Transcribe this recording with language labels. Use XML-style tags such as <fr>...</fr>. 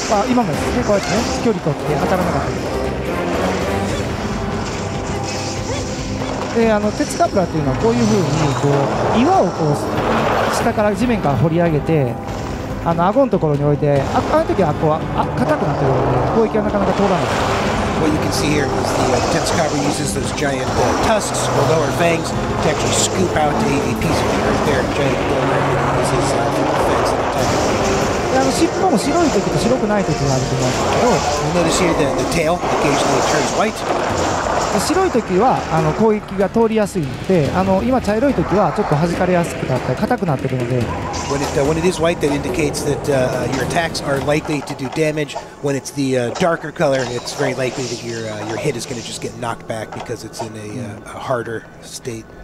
<ja>今もですね、こうやってね、距離取って当たらなかったで、鉄カプラっていうのはこういう風にこう岩をこう下から地面から掘り上げて、顎のところに置いて、あの時はこう硬くなってるので攻撃はなかなか通らない。</ja> <en>What you can see here is the Tetsukabra uses those giant tusks or lower fangs to actually scoop out a piece of the earth there, a giant boulder, and he uses for defense and attack.</en> <ja>で尻尾も白い時と白くない時があると思うんですけど、</ja> <en>You'll notice here that the tail occasionally turns white.</en> <ja>白い時は攻撃が通りやすいので、今茶色い時はちょっと弾かれやすくなったり硬くなってるので。</ja> <en>When it is white, that indicates that your attacks are likely to do damage. When it's the darker color, it's very likely that your hit is going to just get knocked back because it's in a harder state.</en>